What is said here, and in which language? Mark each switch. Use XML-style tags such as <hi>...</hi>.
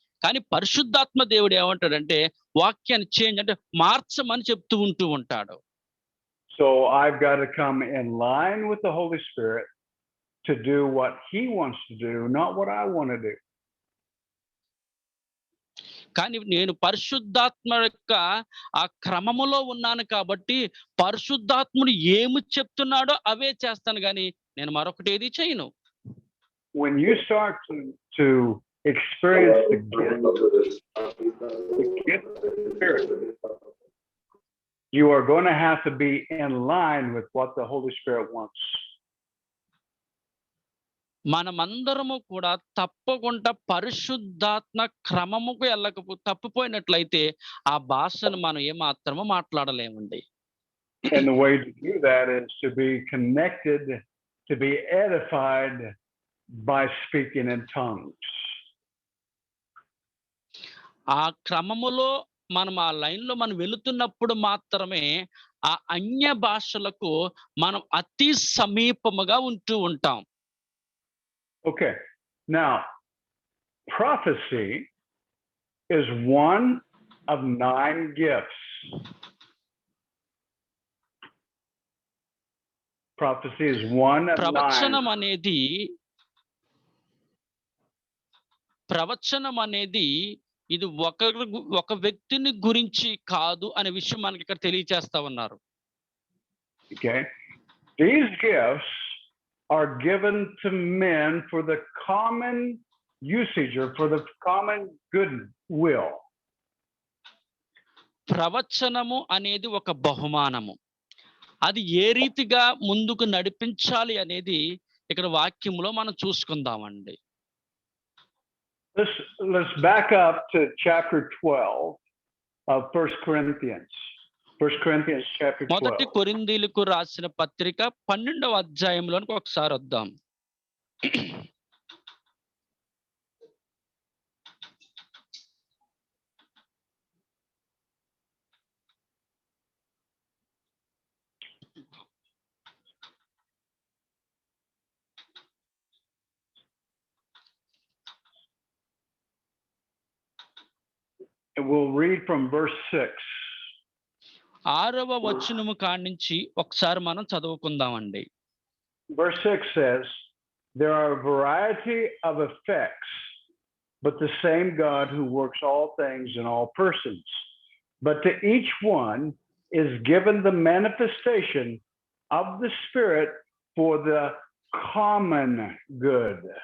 <te>కానీ పరిశుద్ధాత్మ దేవుడు ఏమంటాడంటే వాక్యాన్ని చేంజ్ అంటే మార్చమని చెప్తూ ఉంటూ ఉంటాడు.</te> <en>So I've got to come in line with the Holy Spirit to do what he wants to do, not what I want to do.</en> <te>కానీ నేను పరిశుద్ధాత్మ యొక్క ఆ క్రమములో ఉన్నాను కాబట్టి పరిశుద్ధాత్ముడు ఏమి చెప్తున్నాడో అవే చేస్తాను, కానీ నేను మరొకటి ఏది చేయను.</te> <en>When you start to experience the gift of the Spirit, you are going to have to be in line with what the Holy Spirit wants.</en> <te>మనమందరము కూడా తప్పకుండా పరిశుద్ధాత్మ క్రమముకు తప్పిపోయినట్లయితే ఆ భాషను మనం ఏమాత్రము మాట్లాడలేమండి.</te> <en>And the way to do that is to be connected, to be edified by speaking in tongues.</en> <te>ఆ క్రమములో మనం ఆ లైన్లో మనం వెళుతున్నప్పుడు మాత్రమే ఆ అన్య భాషలకు మనం అతి సమీపముగా ఉంటూ ఉంటాం.</te> <en>Okay, now prophecy is one of 9 gifts. Prophecy is one of 9.</en> <te>ప్రవచనం అనేది ఇది ఒక వ్యక్తిని గురించి కాదు అనే విషయం మనకి ఇక్కడ తెలియజేస్తా ఉన్నారు.</te> <en>Okay, these gifts are given to men for the common usage or for the common good will.</en> <te>ప్రవచనము అనేది ఒక బహుమానము. అది ఏ రీతిగా ముందుకు నడిపించాలి అనేది ఇక్కడ వాక్యంలో మనం చూసుకుందామండి.</te> <en>Let's back up to chapter 12 of 1 Corinthians. 1 Corinthians chapter 12.</en> <te>మొదటి కొరింథీయులకు రాసిన పత్రిక 12వ అధ్యాయంలోనికి ఒకసారి వద్దాం.</te> <en>And we'll read from verse 6.</en> <te>6వ వచనము కానించి ఒకసారి మనం చదువుకుందామండి.</te> <en>Verse 6 says, there are a variety of effects, but the same God who works all things in all persons. But to each one is given the manifestation of the Spirit for the common good.</en>